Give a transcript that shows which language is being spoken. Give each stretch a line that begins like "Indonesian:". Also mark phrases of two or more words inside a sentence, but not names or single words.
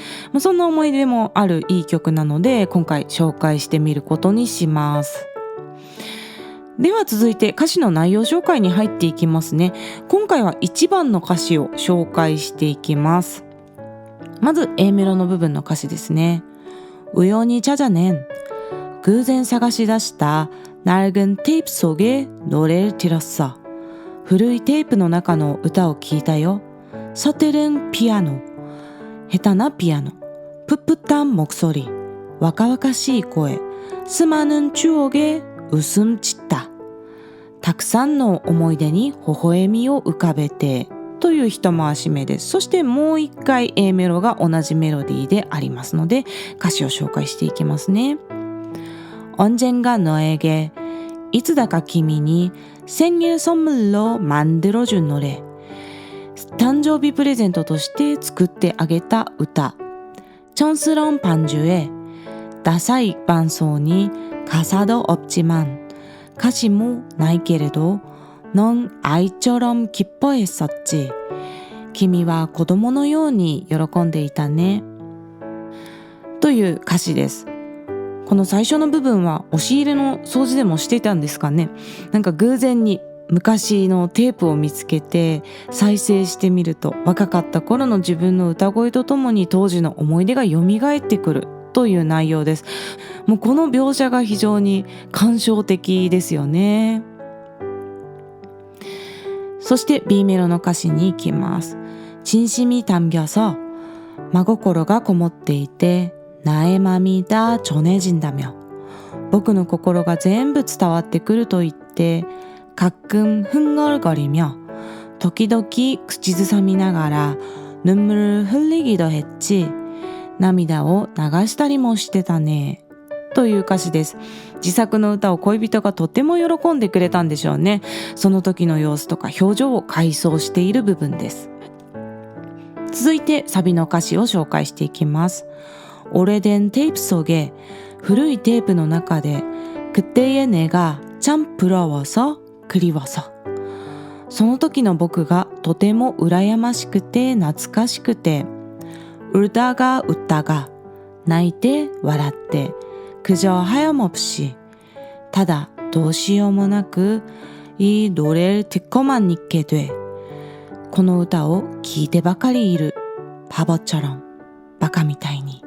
Japanese: そんな思い出もあるいい曲なので、今回紹介してみることにします。では続いて歌詞の内容紹介に入っていきますね。今回は1番の歌詞を紹介していきます。まず A メロの部分の歌詞ですね。
Korean: 우연히 찾아낸
Japanese: 偶然探し出した
Korean: 낡은テープ 속에 노래를 들었어.
Japanese: 古いテープの中の歌を聴いたよ。
Korean: 서투른 피아노,
Japanese: 下手なピアノ,
Korean: 풋풋한 목소리,
Japanese: 若々しい声,
Korean: 수많은 추억에 웃음 짓다.
Japanese: たくさんの思い出に微笑みを浮かべてという一回し目です。そしてもう一回 A メロが同じメロディーでありますので、歌詞を紹介していきますね。
Korean: 언젠가 너에게,
Japanese: いつだか君に
Korean: 생일 선물로 만들어준 노래,
Japanese: 誕生日プレゼントとして作ってあげた歌。
Korean: 촌스러운 반주에,
Japanese: ダサい伴奏に
Korean: 가사도 없지만,
Japanese: 歌詞もないけれど
Korean: 넌 아이처럼 기뻐했었지.
Japanese: 君は子供のように喜んでいたね。という歌詞です。この最初の部分は押し入れの掃除でもしていたんですかね。なんか偶然に昔のテープを見つけて再生してみると、若かった頃の自分の歌声とともに当時の思い出が蘇ってくるという内容です。もうこの描写が非常に感傷的ですよね。そして B メロの歌詞に行きます。
Korean: 진심이 담겨서,
Japanese: 真心がこもっていて
Korean: 나의 맘이 다 전해진다며,
Japanese: 僕の心が全部伝わってくると言って、
Korean: 가끔 흥얼거리며,
Japanese: 時々口ずさみながら
Korean: 눈물을 흘리기도 했지,
Japanese: 涙を流したりもしてたね。という歌詞です。自作の歌を恋人がとても喜んでくれたんでしょうね。その時の様子とか表情を回想している部分です。続いてサビの歌詞を紹介していきます。
Korean: 오래된 테이프 속에,
Japanese: 古いテープの
Korean: 中で 그때의 내가 참 부러워서 그리워서,
Japanese: その時の僕がとても羨ましくて懐かしくて、
Korean: 울다가 웃다가,
Japanese: 泣いて笑って、
Korean: 그저 하염없이,
Japanese: ただどうしようもなく
Korean: 이 노래를 듣고만 있게 돼,
Japanese: この歌を聴いてばかりいる、바보처럼, バカみたいに。